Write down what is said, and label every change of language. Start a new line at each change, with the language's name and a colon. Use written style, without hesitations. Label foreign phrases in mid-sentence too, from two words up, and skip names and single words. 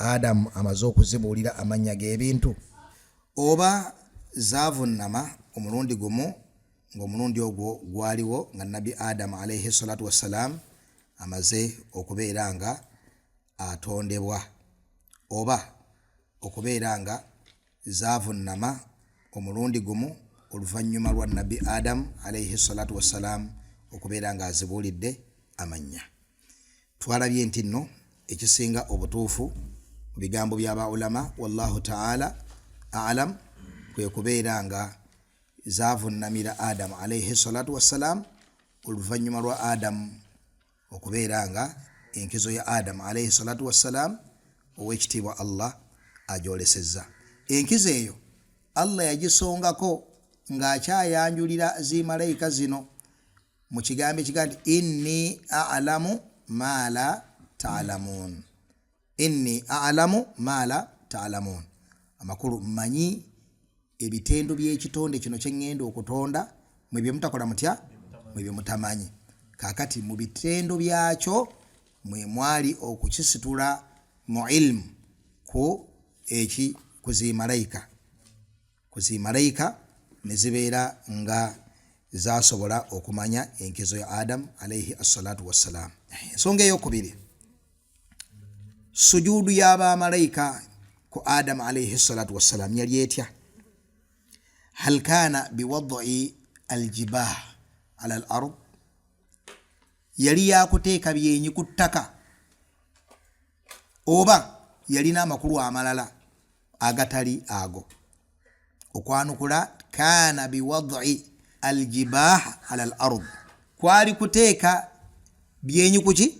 Ganda: Adamu amaze okuzibuulira amannya g'ebintu, oba zavunnama omulundi gumu ng'omulundi ogwo gwaliwo nga nabbi Adamu
Arabic: عليه الصلاة والسلام
Ganda: amaze okubeera nga atondebwa, oba okubeera nga zavunnama omulundi gumu oluvannyuma lwa nabbi Adamu
Arabic: عليه الصلاة والسلام
Ganda: okubeera nga azibuulidde amannya. Twalabye nti nno ekisinga obutuufu mu bigambo by'aba ulama
Arabic: والله تعالى أعلم
Ganda: kwe kubeera nga zavunnamira Adamu
Arabic: عليه الصلاة والسلام
Ganda: oluvannyuma lwa Adamu okubeera nga enkizo ya Adamu
Arabic: عليه الصلاة والسلام
Ganda: owekitiibwa Allah agyolesezza. Enkizo eyo Allah yagisongako ng'akyayanjulira zi malayika zino mu kigambo ekigambo
Arabic: إني أعلم ما لا تعلمون. إني أعلم ما لا تعلمون,
Ganda: amakulu mmanyi ebitendo by'ekitonde kino kye ngenda okutonda mwe bye mutakola mutya, mwe bye mutamanyi. Kaakati mu bitendo byakyo mwe mwali okukisitula mu ilmu ku eki kuzi malayika ne zibeera nga zasobola okumanya enkizo ya Adamu
Arabic: عليه الصلاة والسلام.
Ganda: Ensonga ey'okubiri, sujudu y'aba malayika ku Adamu
Arabic: عليه الصلاة والسلام
Ganda: yali etya?
Arabic: هل كان بوضع الجبهة على الأرض,
Ganda: yali yakuteeka byenyi ku ttaka oba yalina amakulu amalala agatali ago? Okwanukula
Arabic: كان بوضع الجبهة على الأرض,
Ganda: kwali kuteeka byenyi kuki?